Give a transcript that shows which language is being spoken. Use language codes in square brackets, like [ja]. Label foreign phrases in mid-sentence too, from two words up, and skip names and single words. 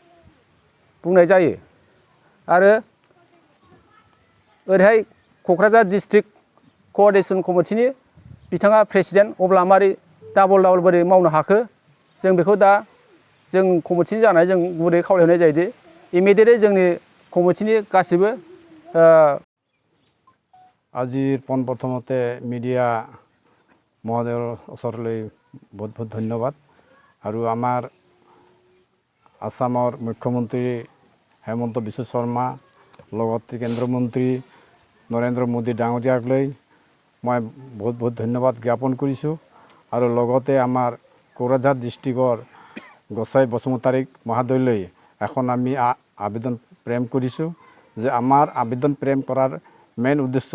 [brx] आरो ओरैहाय क'क्राझार डिस्ट्रिक्ट क'अर्डिनेसन कमिटिनि बिथाङा प्रेसिडेन्ट अब्ला मारै डाबल बोरै मावनो हाखो जों बेखौ दा जों कमिटिनि जानाय जों गुरै खावलायनाय जायोदि इमिडियेटलि जोंनि कमिटिनि गासिबो [as] আজিৰ পোনপ্ৰথমতে মিডিয়া মহোদয়ৰ ওচৰলৈ বহুত বহুত ধন্যবাদ আৰু আমাৰ আসামৰ মুখ্যমন্ত্ৰী হেমন্ত বিশ্ব শৰ্মা লগতে কেন্দ্ৰীয় মন্ত্ৰী নৰেন্দ্ৰ মোদী ডাঙৰীয়াক লৈ মই বহুত বহুত ধন্যবাদ জ্ঞাপন কৰিছোঁ আৰু লগতে আমাৰ কোকৰাঝাৰ ডিষ্ট্ৰিক্টৰ গোসাই বসুমতাৰী মহোদয়লৈ এখন আমি আবেদন প্ৰেৰণ কৰিছোঁ যে আমাৰ আবেদন প্ৰেৰণ কৰাৰ মেইন উদ্দেশ্য